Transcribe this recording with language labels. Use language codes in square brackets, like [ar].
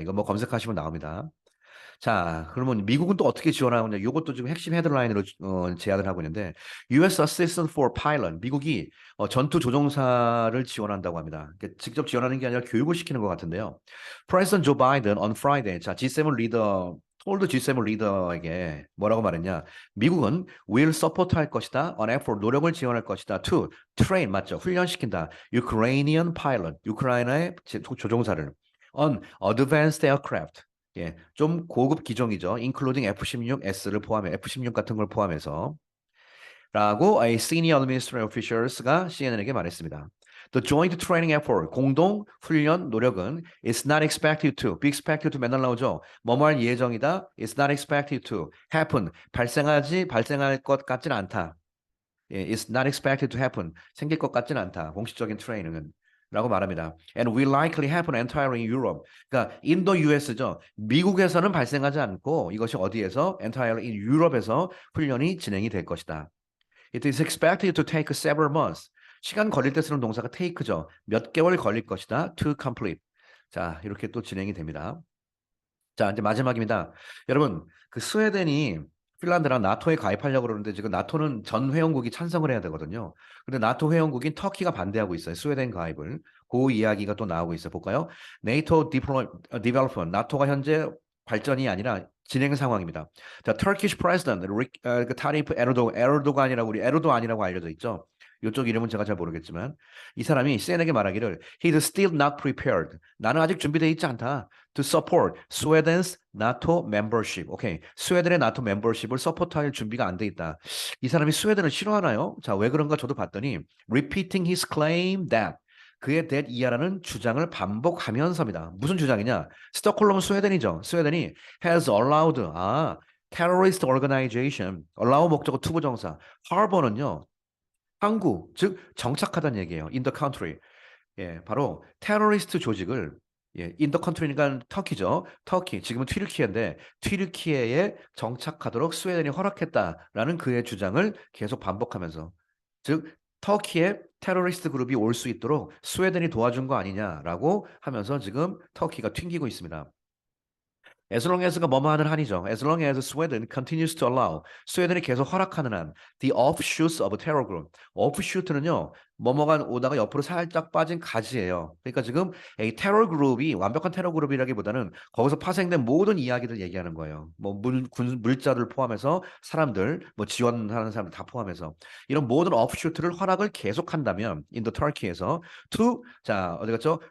[ko] 이거 뭐 검색하시면 나옵니다. 자, 그러면 미국은 또 어떻게 지원하느냐? 이것도 지금 핵심 헤드라인으로 제안을 하고 있는데 U.S. [en] Assistance for Pilot [ko] 미국이 전투 조종사를 지원한다고 합니다. 직접 지원하는 게 아니라 교육을 시키는 것 같은데요. [en] President Joe Biden on Friday [ko] 자 G7 리더 톨드 G7 리더에게 뭐라고 말했냐? 미국은 [en] will support [ko] 할 것이다. [en] on effort [ko] 노력을 지원할 것이다. [en] to train [ko] 맞죠? 훈련시킨다. [en] Ukrainian pilot [ko] 우크라이나의 조종사를 [en] on advanced aircraft [ko] 예, 좀 고급 기종이죠. including F-16S를 포함해 F-16 같은 걸 포함해서 라고 [en] a senior administrative officials가 [ko] CNN에게 말했습니다. [en] The joint training effort, [ko] 공동 훈련 노력은 [en] is not expected to, be expected to [ko] 맨날 나오죠. 뭐뭐 할 예정이다, [en] is not expected to happen, [ko] 발생할 것 같지는 않다. 예, [en] is not expected to happen, [ko] 생길 것 같지는 않다. 공식적인 트레이닝은. 라고 말합니다. [en] And will likely happen entirely in Europe. [ko] 그러니까 인도 US죠. 미국에서는 발생하지 않고 이것이 어디에서 [en] entirely in Europe에서 [ko] 훈련이 진행이 될 것이다. [en] It is expected to take several months. [ko] 시간 걸릴 때 쓰는 동사가 take죠. 몇 개월 걸릴 것이다. [en] To complete. [ko] 자, 이렇게 또 진행이 됩니다. 자, 이제 마지막입니다. 여러분, 그 스웨덴이 핀란드랑 나토에 가입하려고 그러는데 지금 나토는 전 회원국이 찬성을 해야 되거든요. 근데 나토 회원국인 터키가 반대하고 있어요. 스웨덴 가입을. 그 이야기가 또 나오고 있어요. [en] 볼까요? NATO Development. [ko] 나토가 현재 발전이 아니라 진행 상황입니다. 자, [en] Turkish President [ko] 그 타리프 에르도간이라고 우리 에르도안이라고 알려져 있죠. 이쪽 이름은 제가 잘 모르겠지만 이 사람이 CNN에게 말하기를 [en] He's still not prepared. [ko] 나는 아직 준비되어 있지 않다. [en] To support Sweden's NATO membership. [ko] 오케이. 스웨덴의 나토 멤버십을 서포트할 준비가 안 돼 있다. 이 사람이 스웨덴을 싫어하나요? 자, 왜 그런가 저도 봤더니 [en] repeating his claim that [ko] 그의 that 이하라는 주장을 반복하면서입니다. 무슨 주장이냐? 스톡홀름 스웨덴이죠. [en] 스웨덴이 has allowed terrorist organization allow [ko] 목적어 투부정사 [en] harbor는요. [ko] 항구 즉 정착하다는 얘기예요. [en] in the country. [ko] 예, 바로 테러리스트 조직을 예, 인더 컨트리니까 터키죠. 터키, 지금은 튀르키예인데 튀르키예에 정착하도록 스웨덴이 허락했다라는 그의 주장을 계속 반복하면서 즉 터키에 테러리스트 그룹이 올 수 있도록 스웨덴이 도와준 거 아니냐라고 하면서 지금 터키가 튕기고 있습니다. [en] As long as가 [ko] 뭐뭐 하는 한이죠. [en] As long as Sweden continues to allow. [ko] 스웨덴이 계속 허락하는 한. [en] The offshoots of terror group. [ko] offshoot는요. 뭐뭐가 오다가 옆으로 살짝 빠진 가지예요. 그러니까 지금 이 테러 그룹이 완벽한 테러 그룹이라기보다는 거기서 파생된 모든 이야기들 얘기하는 거예요. 뭐 물자들 포함해서 사람들, 뭐 지원하는 사람들 다 포함해서 이런 모든 offshoot를 허락을 계속한다면 [en] in the Turkey에서 [ko] to 자 어디 갔죠?